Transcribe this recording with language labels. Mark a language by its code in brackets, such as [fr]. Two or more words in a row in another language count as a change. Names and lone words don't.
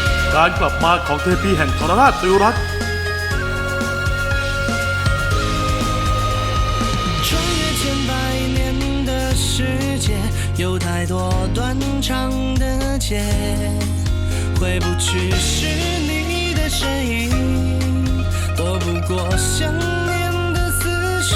[th] การกลับมาของเทพีแห่งทรราชติวรัตน์ [zh] 有太多断肠的结，回不去是你的身影，躲不过想念的思绪。